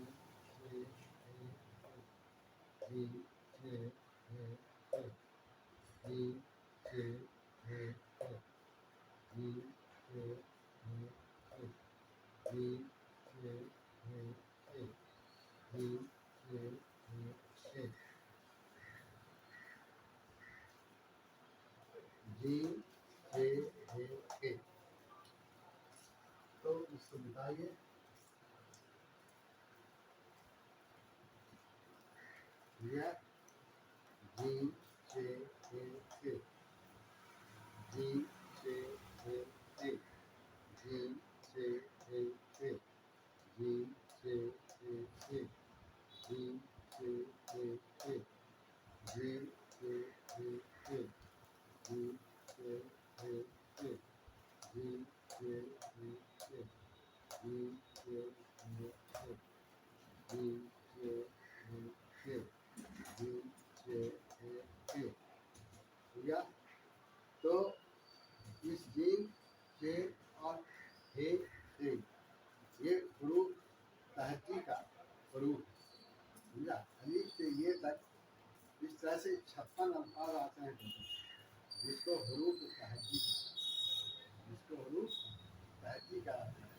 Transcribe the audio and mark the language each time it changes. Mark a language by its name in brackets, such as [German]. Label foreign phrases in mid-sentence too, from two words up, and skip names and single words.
[Hindi] छे हे हे, जीम छे हे हे, जीम छे हे हे, जीम छे हे हे, जीम छे हे हे, जीम छे हे हे, जीम छे हे हे। तो इसको बताइए, यह जीम छे हे हे, जीम छे हे हे, जीम छे हे हे, जीम छे हे हे, जीम छे हे हे, जीम छे हे हे, जीम छे हे हे, जीम छे हे हे, जीम छे हे हे, जीम छे हे हे, जीम छे हे हे। या तो इस जीम छे और हे हे, ये हरूफ तहती का हरूफ, समझा। अलीफ से ये तक इस तरह से 56 अल्फाज आते हैं जिसको हरूफ तहती, जिसको हरूफ तहती का आता है।